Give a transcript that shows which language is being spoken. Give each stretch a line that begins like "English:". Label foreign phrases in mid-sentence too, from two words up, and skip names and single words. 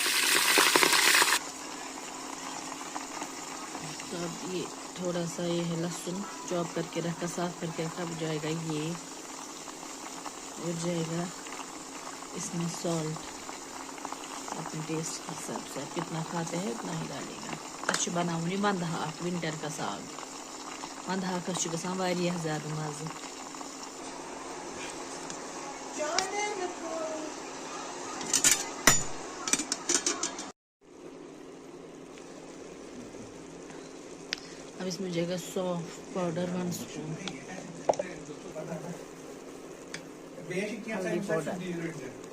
Hindi: तो अब ये थोड़ा सा ये है लहसुन चॉप करके रखा, साफ करके रखा। अब जाएगा ये और जाएगा इसमें सॉल्ट अपने टेस्ट के हिसाब से। आप कितना खाते हैं उतना ही डालेगा। अच्छा बनाऊंगी
Kashmiri: वंद हाक,
Hindi: विंटर का साग।
Kashmiri: वंद हाकस गसान वारियाह ज़्यादा मज़े।
Hindi: अब इसमें जाएगा सौंफ पाउडर 1 स्पून, हल्दी पाउडर।